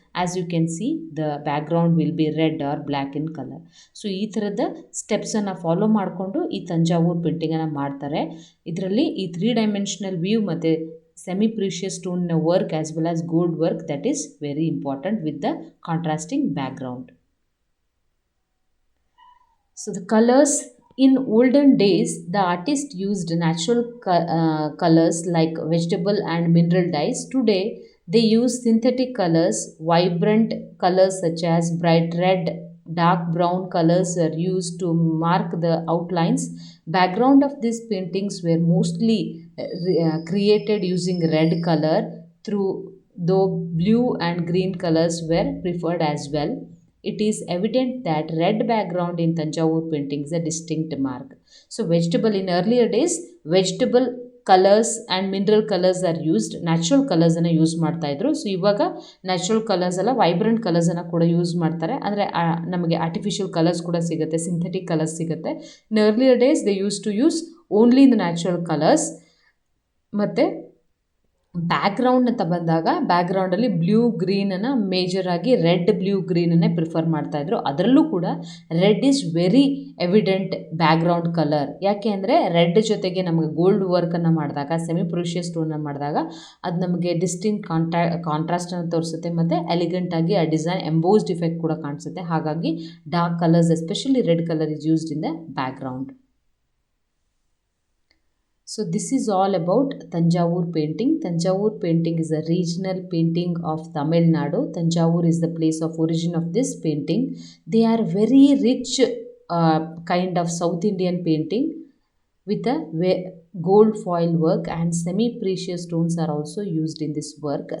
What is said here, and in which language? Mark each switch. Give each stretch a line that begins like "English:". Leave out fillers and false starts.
English: As you can see the background will be red or black in colour.
Kannada: So ಈ ಥರದ ಸ್ಟೆಪ್ಸನ್ನು follow ಮಾಡಿಕೊಂಡು ಈ ತಂಜಾವೂರು ಪೇಂಟಿಂಗನ್ನು ಮಾಡ್ತಾರೆ. ಇದರಲ್ಲಿ ಈ
English: 3 dimensional view ಮತ್ತು semi precious ಸ್ಟೋನ್ನ work as well as gold work, that is very important with the contrasting background. So the colors, in olden days the artist used natural colors like vegetable and mineral dyes. Today they use synthetic colors. Vibrant colors such as bright red, dark brown colors are used to mark the outlines. Background of these paintings were mostly created using red color, though blue and green colors were preferred as well. It is evident that red background in Tanjavur painting is a distinct mark. So vegetable, in earlier days vegetable colours and mineral colours are used.
Kannada: Natural ಕಲರ್ಸನ್ನು use ಮಾಡ್ತಾಯಿದ್ರು. So ಇವಾಗ natural colours ಎಲ್ಲ vibrant ಕಲರ್ಸನ್ನು ಕೂಡ use ಮಾಡ್ತಾರೆ. ಅಂದರೆ ನಮಗೆ artificial colours ಕೂಡ ಸಿಗುತ್ತೆ, synthetic colours ಸಿಗುತ್ತೆ.
English: In earlier days they use to use only the natural colours.
Kannada: ಮತ್ತು ಬ್ಯಾಕ್ಗ್ರೌಂಡ್ ಅಂತ ಬಂದಾಗ ಬ್ಯಾಕ್ಗ್ರೌಂಡಲ್ಲಿ ಬ್ಲೂ ಗ್ರೀನನ್ನು ಮೇಜರಾಗಿ ರೆಡ್ ಬ್ಲೂ ಗ್ರೀನನ್ನೇ ಪ್ರಿಫರ್ ಮಾಡ್ತಾಯಿದ್ರು. ಅದರಲ್ಲೂ ಕೂಡ
English: Red is very evident background colour.
Kannada: ಯಾಕೆ ಅಂದರೆ ರೆಡ್ ಜೊತೆಗೆ ನಮಗೆ ಗೋಲ್ಡ್ ವರ್ಕನ್ನು ಮಾಡಿದಾಗ, ಸೆಮಿ ಪ್ರೋಷಿಯಸ್ ಸ್ಟೋನ್ನ ಮಾಡಿದಾಗ ಅದು ನಮಗೆ ಡಿಸ್ಟಿಂಕ್ಟ್ ಕಾಂಟ್ರಾಸ್ಟನ್ನು ತೋರಿಸುತ್ತೆ ಮತ್ತು ಎಲಿಗೆಂಟಾಗಿ ಆ ಡಿಸೈನ್ ಎಂಬೋಸ್ಡ್ ಇಫೆಕ್ಟ್ ಕೂಡ ಕಾಣಿಸುತ್ತೆ. ಹಾಗಾಗಿ
English: Dark colours especially red colour is used in the background. So this is all about Tanjavur painting. Tanjavur painting is a regional painting of Tamil Nadu. Tanjavur is the place of origin of this painting. They are very rich kind of South Indian painting with a gold foil work, and semi-precious stones are also used in this work.